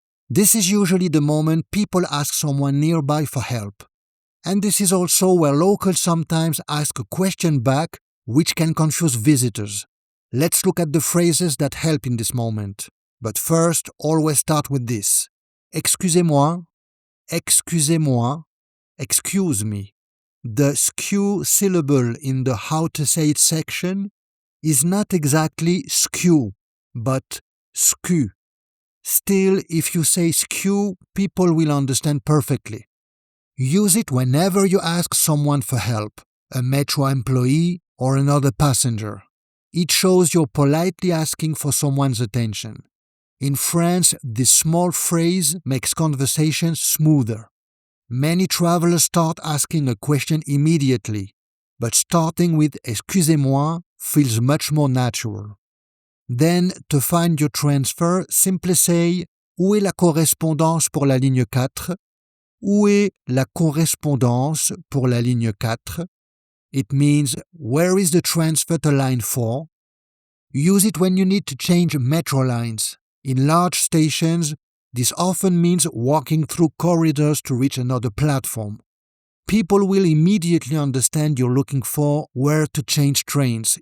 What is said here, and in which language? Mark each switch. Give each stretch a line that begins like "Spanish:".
English: This is usually the moment people ask someone nearby for help. And this is also where locals sometimes ask a question back, which can confuse visitors. Let's look at the phrases that help in this moment. But first, always start with this.
French: Excusez-moi, excusez-moi,
English: excuse me. The skew syllable in the how to say it section is not exactly skew, but skew. Still, if you say skew, people will understand perfectly. Use it whenever you ask someone for help, a metro employee or another passenger. It shows you're politely asking for someone's attention. In France, this small phrase makes conversations smoother. Many travelers start asking a question immediately, but starting with excusez-moi feels much more natural. Then, to find your transfer, simply say
French: où est la correspondance pour la ligne 4? Où est la correspondance pour la ligne 4?
English: It means, where is the transfer to line 4? Use it when you need to change metro lines. In large stations, this often means walking through corridors to reach another platform. People will immediately understand you're looking for where to change trains.